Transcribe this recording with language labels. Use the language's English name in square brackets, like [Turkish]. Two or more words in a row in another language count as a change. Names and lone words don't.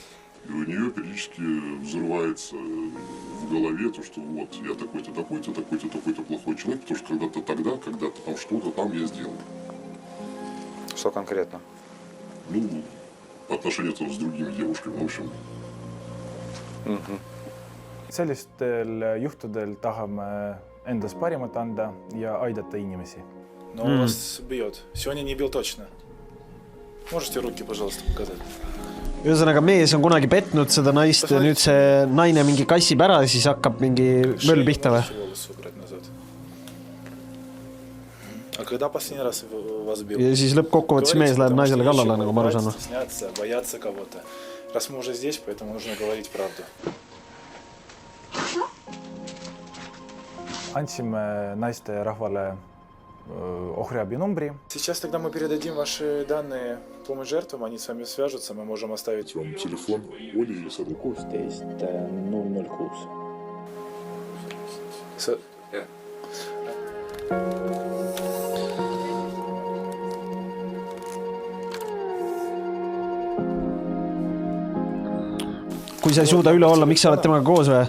[Russian] И у нее периодически взрывается в голове то, что вот, я такой-то, такой-то, такой-то, такой-то плохой человек, потому что когда-то тогда, когда-то там что-то там я сделал. Что конкретно? Ну, по отношению с другими девушками, в общем. [Estonian] Sellistel juhtudel tahame endas parimat anda ja aidata inimesi. [Russian] Но он вас бьет. Сегодня не бил точно. Можете руки, пожалуйста, показать? [Estonian] Ühesõnaga, mees on kunagi petnud seda naist ja nüüd see naine mingi kassib ära ja siis hakkab mingi möll pihta või? [Russian] А когда последний раз вас бил? [Estonian] Ja siis lõppkokkuvõttes mees läheb naisele kallale, nagu ma aru saan. [Russian] Бояться кого-то. Раз мы уже здесь, поэтому нужно говорить правду. [Estonian] Andsime naiste ja rahvale ohriabi numbri. [Russian] Сейчас тогда мы передадим ваши данные помощь жертвам, они с вами свяжутся, мы можем оставить Вам телефон Оли или Сады? 16 006. [Estonian] Kui sa ei suuda üle olla, miks sa oled temaga koos või?